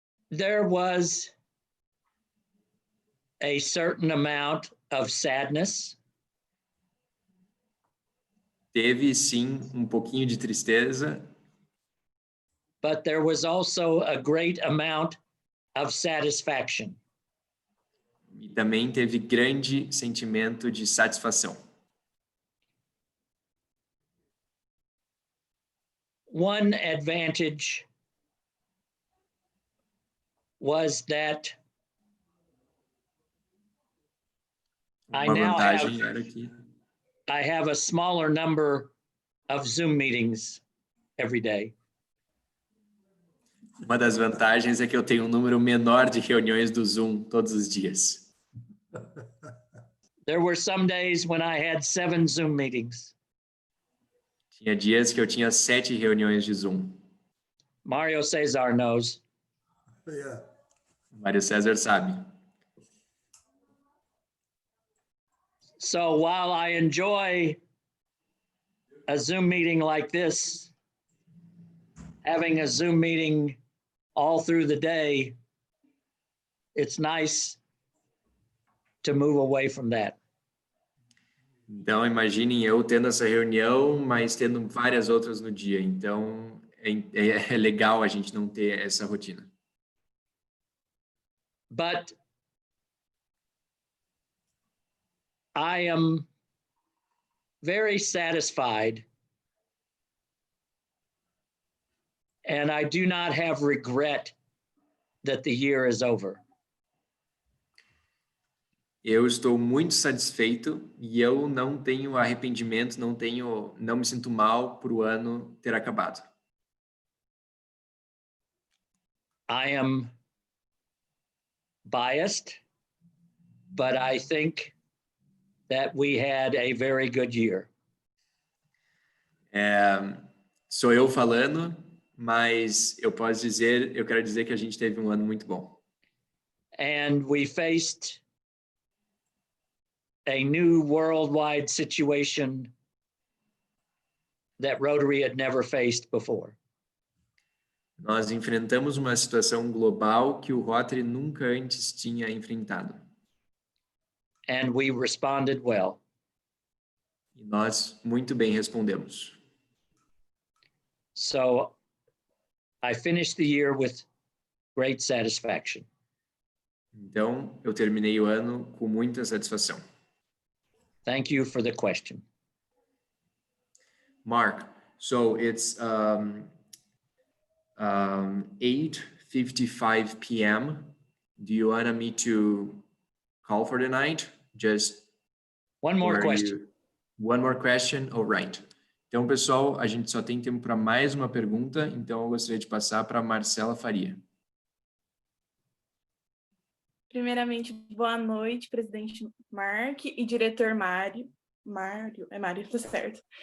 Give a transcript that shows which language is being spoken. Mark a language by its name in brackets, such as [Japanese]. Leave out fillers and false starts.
[English] There was a certain amount of sadness. [Portuguese] Teve sim um pouquinho de tristeza, [English] but there was also a great amount of satisfaction. [Portuguese] e também teve grande sentimento de satisfação. [English] One advantage was that I [Portuguese] Uma [English] now [Portuguese] vantagem era que [English] I have a smaller number of Zoom meetings every day. [Portuguese] Uma das vantagens é que eu tenho um número menor de reuniões do Zoom todos os dias. [English] There were some days when I had 7 Zoom meetings. Tinha dias que eu tinha 7 reuniões de Zoom. Mario Cesar knows. Yeah. [Portuguese] Mário César sabe. [English] So while I enjoy a Zoom meeting like this, having a Zoom meeting all through the day, it's nice to move away from that. [Portuguese] Então, imaginem eu tendo essa reunião, mas tendo várias outras no dia. Então, é legal a gente não ter essa rotina. [English] But I am very satisfied, and I do not have regret that the year is over. [Portuguese] Eu estou muito satisfeito e eu não tenho arrependimento, não me sinto mal por o ano ter acabado. [English] I am biased, but I think that we had a very good year. [Portuguese] Sou eu falando, mas eu quero dizer que a gente teve um ano muito bom. [English] And we faced a new worldwide situation that Rotary had never faced before. [Portuguese] Nós enfrentamos uma situação global que o Rotary nunca antes tinha enfrentado. [English] And we responded well. [Portuguese] E nós muito bem respondemos. [English] So I finished the year with great satisfaction. [Portuguese] Então, eu terminei o ano com muita satisfação. [English] Thank you for the question. Mark, so it's 8:55 p.m. Do you want me to call for the night? Just One more question. One more question? All right. [Portuguese] Então, pessoal, a gente só tem tempo para mais uma pergunta, então eu gostaria de passar para a Marcela Faria. Primeiramente, boa noite, presidente Mark e diretor Mário, tá certo.